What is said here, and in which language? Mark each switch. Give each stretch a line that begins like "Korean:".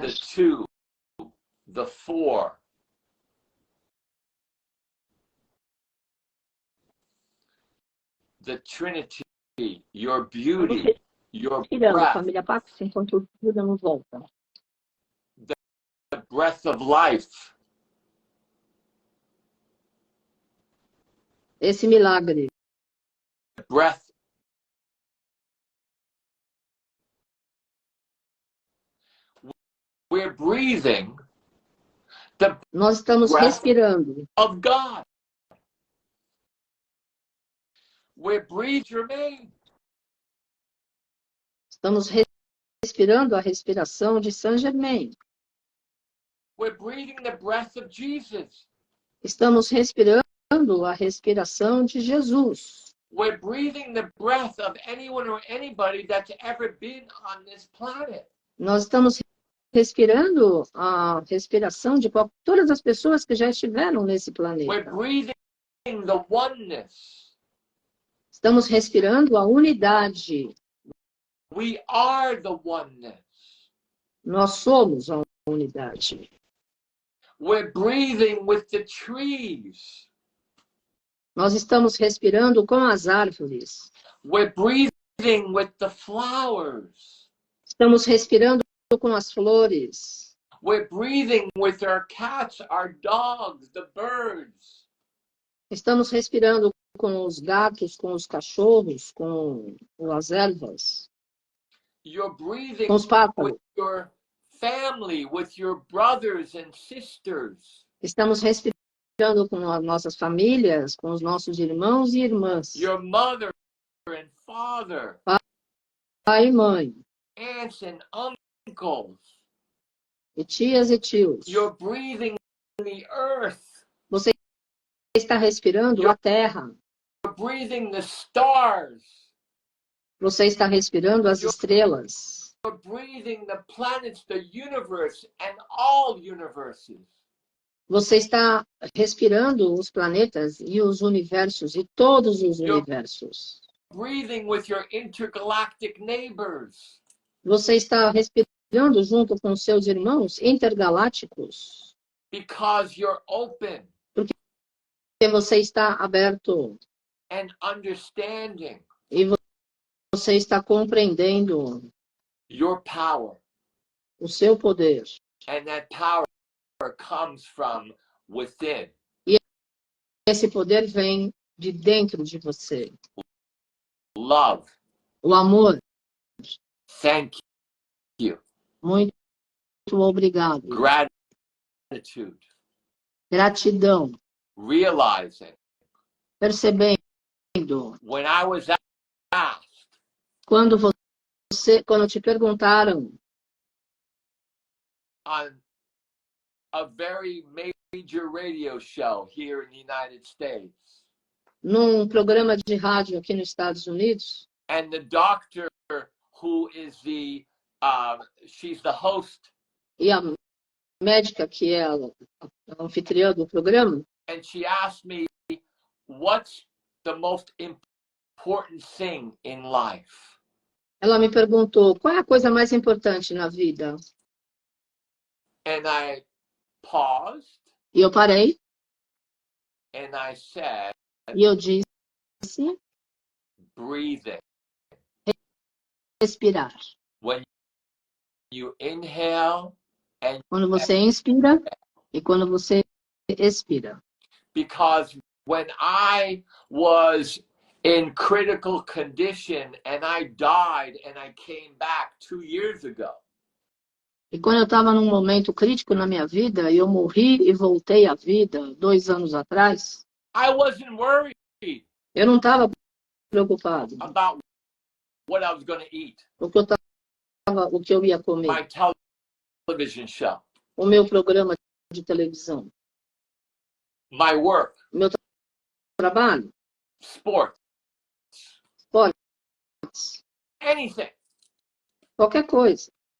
English: the two, the four, the Trinity, your beauty, your
Portuguese: respirando,
English: breath,
Portuguese: família Pax, enquanto tudo não volta.
English: the breath of life,
Portuguese: Esse milagre.
English: the breath. We're breathing the
Portuguese: Nós estamos
English: breath
Portuguese: respirando.
English: of God. We're breathing Germain.
Portuguese: Estamos respirando a respiração de Saint Germain.
English: We're breathing the breath of Jesus.
Portuguese: Estamos respirando a respiração de Jesus.
English: We're breathing the breath of anyone or anybody that's ever been on this planet.
Portuguese: Nós estamos respirando a respiração de todas as pessoas que já estiveram nesse
English: We're
Portuguese: planeta.
English: breathing the oneness.
Portuguese: Estamos respirando a unidade.
English: We are the oneness.
Portuguese: Nós somos a unidade.
English: We're breathing with the trees.
Portuguese: Nós estamos respirando com as árvores.
English: We're breathing with the flowers.
Portuguese: Estamos respirando com as flores.
English: We're breathing with our cats, our dogs, the birds.
Portuguese: Estamos respirando com os gatos, com os cachorros, com as ervas,
English: You're breathing
Portuguese: com os pássaros.
English: with your family, with your brothers and sisters.
Portuguese: Estamos respirando com as nossas famílias, com os nossos irmãos e irmãs.
English: Your mother and father.
Portuguese: Pai e mãe.
English: Aunts and uncles.
Portuguese: E tias e tios.
English: You're breathing the earth.
Portuguese: Você está respirando a terra.
English: You're breathing the stars.
Portuguese: Você está respirando as estrelas.
English: You're breathing the planets, the universe, and all universes.
Portuguese: Você está respirando os planetas e os universos e todos os universos.
English: Breathing with your intergalactic neighbors.
Portuguese: Você está respirando junto com seus irmãos intergalácticos.
English: Because you're open.
Portuguese: Porque você está aberto.
English: And understanding.
Portuguese: E você está compreendendo
English: your power.
Portuguese: O seu poder.
English: And that power comes from within.
Portuguese: E esse poder vem de dentro de você.
English: Love.
Portuguese: O amor.
English: Thank you.
Portuguese: Muito obrigado.
English: Gratitude.
Portuguese: Gratidão.
English: Realizing.
Portuguese: Percebendo.
English: When I was asked.
Portuguese: Quando te perguntaram.
English: On a very major radio show here in the United States.
Portuguese: Num programa de rádio aqui nos Estados Unidos.
English: And the doctor who is she's the host.
Portuguese: E a médica que é a anfitriã do programa.
English: And she asked me, what's the most important thing in life?
Portuguese: Ela me perguntou, qual é a coisa mais importante na vida?
English: And I paused.
Portuguese: E eu parei.
English: And I said.
Portuguese: E eu disse.
English: Breathing.
Portuguese: Respirar.
English: When you inhale and
Portuguese: quando você inspira e quando você expira.
English: Because when I was in critical condition and I died and I came back 2 years ago.
Portuguese: E quando eu estava num momento crítico na minha vida, e eu morri e voltei à vida 2 anos atrás,
English: I wasn't worried.
Portuguese: Eu não estava preocupado.
English: About what I was going to eat.
Portuguese: O que eu ia comer.
English: My television show.
Portuguese: O meu programa de televisão.
English: My work.
Portuguese: O meu trabalho.
English: Sports. Anything.
Portuguese: Qualquer coisa.